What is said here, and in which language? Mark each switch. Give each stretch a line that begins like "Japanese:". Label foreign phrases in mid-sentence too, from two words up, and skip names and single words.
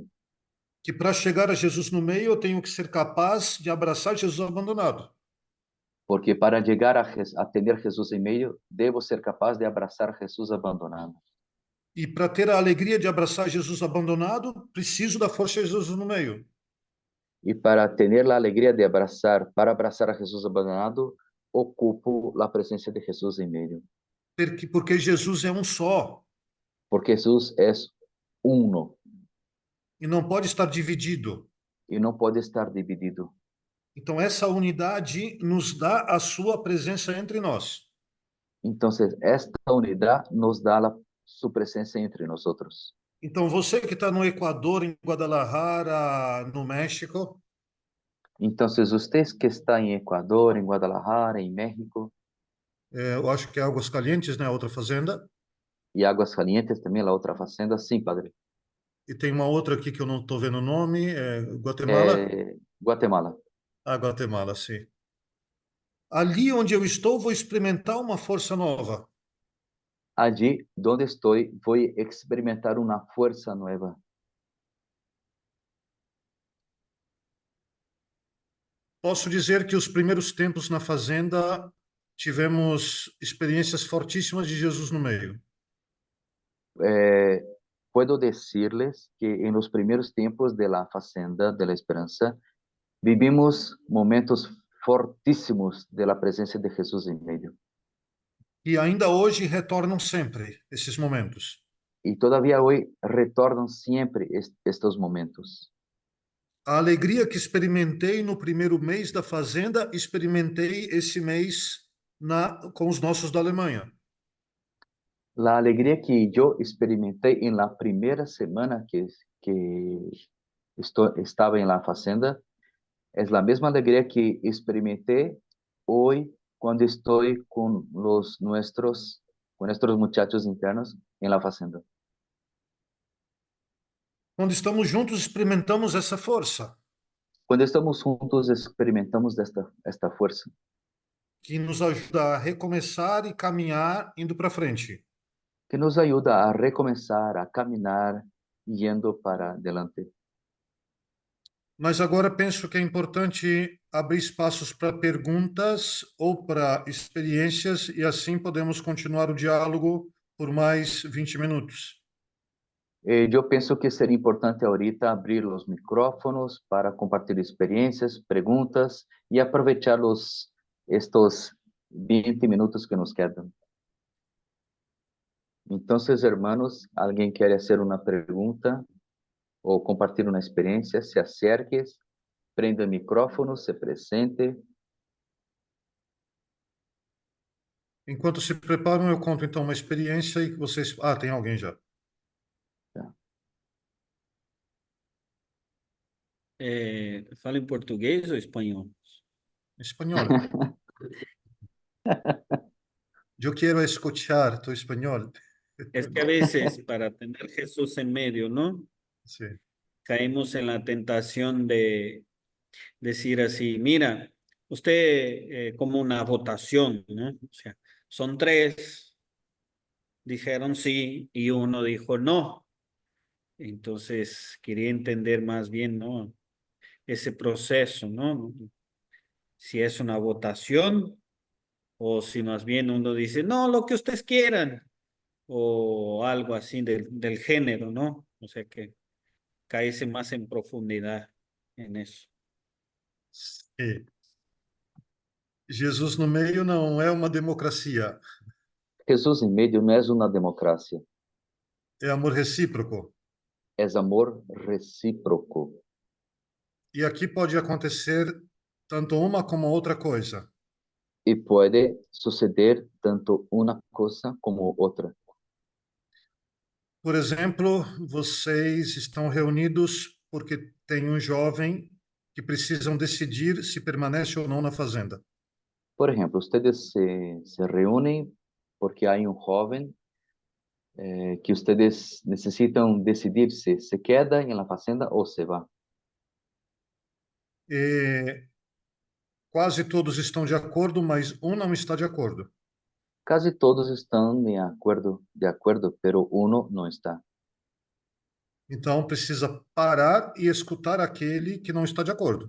Portuguese: Que para chegar a Jesus no meio, eu tenho que ser capaz de abraçar Jesus abandonado. Porque para chegar a ter Jesus em meio, devo ser capaz de abraçar Jesus abandonado. E para ter a alegria de abraçar Jesus abandonado, preciso da força de Jesus no meio.
Spanish: Y para tener la alegría de abrazar, para abrazar a Jesús abandonado, ocupo la presencia de Jesús en medio.
Portuguese: Porque Jesus é um só
Spanish: Porque Jesús es uno
Portuguese: e não pode estar dividido.
Spanish: y no puede estar dividido.
Portuguese: Então, essa unidade nos dá a sua presença entre nós.
Spanish: Entonces, esta unidad nos da su presencia entre nosotros.
Portuguese: Então, você que está no Equador, em Guadalajara, no México,
Spanish: Entonces, usted que está en Ecuador, en Guadalajara, en México,
Portuguese: eu acho que é Aguascalientes, né, a outra fazenda,
Spanish: y Aguascalientes también, la otra fazenda, sí, padre.
Portuguese: e tem uma outra aqui que eu não estou vendo o nome, é Guatemala? Guatemala. Ah, Guatemala, sim. Ali onde eu estou, vou experimentar uma força nova.
Spanish: Allí donde estoy, voy a experimentar una fuerza nueva.
Portuguese: Posso dizer que os primeiros tempos na fazenda tivemos experiências fortíssimas de Jesus no meio.
Spanish: Puedo decirles que en los primeros tiempos de la Fazenda de la Esperanza, vivimos momentos fortísimos de la presencia de Jesús en medio.
Portuguese: E ainda hoje retornam sempre esses momentos.
Spanish: Y todavía hoy retornan siempre estos momentos.
Portuguese: A alegria que experimentei no primeiro mês da fazenda, experimentei esse mês com os nossos da Alemanha.
Spanish: La alegría que yo experimenté en la primera semana que estaba en la Fazenda es la misma alegría que experimenté hoy cuando estoy con nuestros muchachos internos en la Fazenda.
Portuguese: Quando estamos juntos, experimentamos essa força
Spanish: Cuando estamos juntos experimentamos esta fuerza
Portuguese: que nos ajuda a recomeçar e caminhar indo para frente.
Spanish: que nos ayuda a recomenzar, a caminar yendo para adelante.
Portuguese: Mas agora penso que é importante abrir espaços para perguntas ou para experiências e assim podemos continuar o diálogo por mais 20 minutos.
Spanish: Yo pienso que sería importante ahorita abrir los micrófonos para compartir experiencias, preguntas y aprovechar estos 20 minutos que nos quedan. Entonces, hermanos, ¿alguien quiere hacer una pregunta o compartir una experiencia? Se acerque, prenda el micrófono, se presente.
Portuguese: Enquanto se preparam, eu conto então uma experiência e que vocês. Ah, tem alguém já. Fala em português ou espanhol? Espanhol. Eu quero
Spanish: escuchar tu
Portuguese: espanhol.
Spanish: Es que a veces para tener Jesús en medio, ¿no? Sí. Caemos en la tentación de decir así, mira, usted como una votación, ¿no? O sea, son tres, dijeron sí y uno dijo no. Entonces quería entender más bien, ¿no? Ese proceso, ¿no? Si es una votación o si más bien uno dice, no, lo que ustedes quieran, o algo así del género, ¿no? O sea que caerse más en profundidad en eso.
Portuguese: Sim. Jesus no meio não é uma democracia,
Spanish: Jesús en medio no es una democracia,
Portuguese: é amor recíproco.
Spanish: es amor recíproco.
Portuguese: E aqui pode acontecer tanto uma como outra coisa.
Spanish: Y puede suceder tanto una cosa como otra.
Portuguese: Por exemplo, vocês estão reunidos porque tem um jovem que precisam decidir se permanece ou não na fazenda.
Spanish: Por ejemplo, ustedes se reúnen porque hay un joven que ustedes necesitan decidir si se queda en la fazenda o se va.
Portuguese: E quase todos estão de acordo, mas um não está de acordo.
Spanish: Casi todos están de acuerdo, pero uno no está.
Portuguese: Então precisa parar e escutar aquele que não está de acordo.